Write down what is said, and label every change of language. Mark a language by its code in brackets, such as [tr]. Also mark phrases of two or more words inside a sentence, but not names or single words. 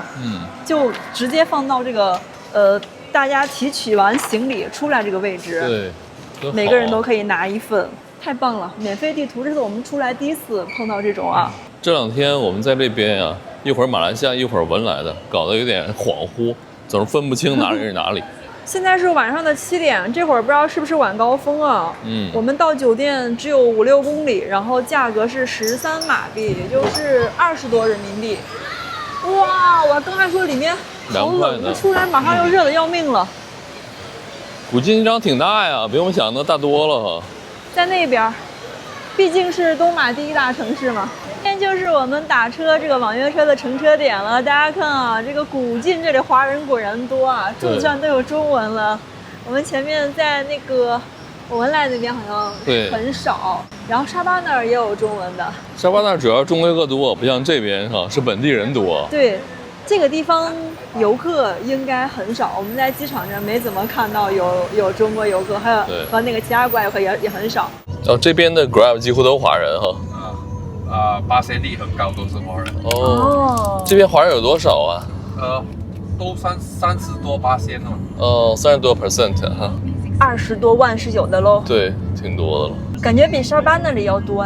[zh] 就直接放到這個大家提取完行李出來這個位置，對，每個人都可以拿一份，太棒了！免費地圖，這是我們出來第一次碰到這種啊。這兩天我們在這邊啊，一會兒馬來西亞，一會兒文萊的，搞得有點恍惚，總是分不清哪裡是哪裡。现在是晚上的7点，这会儿不知道是不是晚高峰啊？我们到酒店只有5-6公里，然后价格是13马币，也就是20多人民币。哇，我刚才说里面好冷，一出来马上又热得要命了。古竞技场挺大呀，比我们想的大多了哈。在那邊，畢竟是東馬第1大城市嘛。今天就是我們打車這個網約車的乘車點了。大家看啊，這個古晉這裡華人果然多啊，柱子上都有中文了。我們前面在那個文萊那邊好像很少，然後沙巴那兒也有中文的。沙巴那兒主要中國遊客多，不像這邊哈是本地人多。對，這個地方遊客應該很少，我們在機場上沒怎麼看到有中國遊客，還有和那個其他國外遊客也很少。哦，這邊的 Grab 幾乎都華人哈。 8%率很高，都是華人。哦，這邊華人有多少啊？都30多%了。哦，30多%哈。 20多萬是有的嘍。對，挺多的了。感覺比沙巴那裡要多哎。